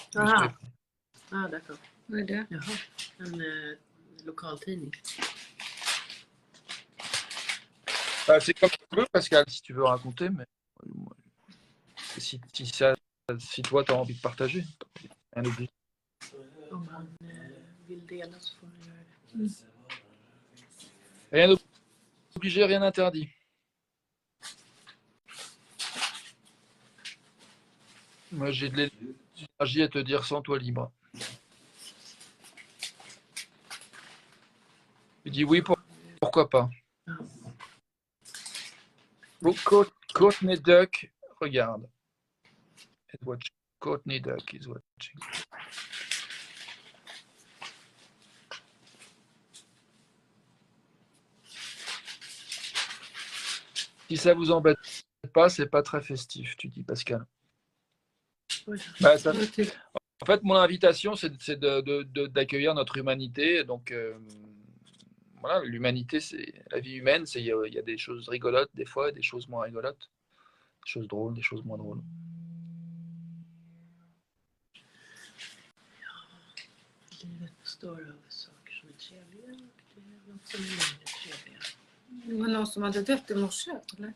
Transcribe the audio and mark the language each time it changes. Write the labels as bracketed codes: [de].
[fr] Ah, ah d'accord. [sv] Vad är det? Jaha. En lokaltidning. [fr] Bah, c'est comme tu veux, Pascal, si tu veux raconter, mais si toi, tu as envie de partager. Rien n'oblige. [sv] Om han vill dela så får han göra det. [fr] Rien obligé, rien interdit. Moi, j'ai de l'énergie à te dire sans toi libre. dis oui, pourquoi pas. Oh, Courtney Duck, regarde. [en] Courtney Duck is watching. [fr] Si ça vous embête pas, c'est pas très festif, tu dis, Pascal. Oui. Bah, ça, en fait, mon invitation, c'est d'accueillir notre humanité. Donc, voilà, l'humanité, c'est la vie humaine. Il y a des choses rigolotes des fois, des choses moins rigolotes, des choses drôles, des choses moins drôles. [sv] Livet består av saker som är trevliga och det är något som är mindre trevliga. Men någon som hade dött i morse, eller?